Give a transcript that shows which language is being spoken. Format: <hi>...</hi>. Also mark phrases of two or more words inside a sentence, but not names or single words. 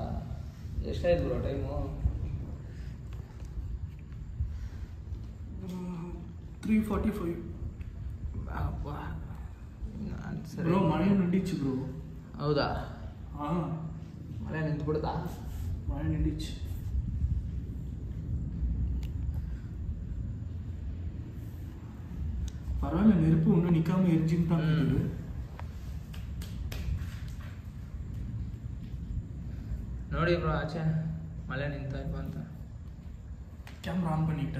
<kn>ಎಷ್ಟಾಯ್ತು ಬ್ರೋ ಟೈಮು? 3:45. ಬ್ರೋ ಮಳೆ ನಿಂಡಿச்சு ಬ್ರೋ. ಹೌದಾ? ಹಾಂ, ಮಳೆ ನಿಂತ್ಬಿಡ್ತಾ? ಮಳೆ ನಿಂಡಿச்சு.</kn> <ta>பரவாயில்ல, நெருப்பு ஒன்றும் நிற்காம எரிஞ்சுன்னு தான் இருக்குது.</ta> <kn>ನೋಡಿ ಬ್ರೋ, ಆಚೆ ಮಳೆ ನಿಂತಾಯ್ತು ಅಂತ.</kn> <en>camera on</en> <ta>பண்ணிட்டா?</ta>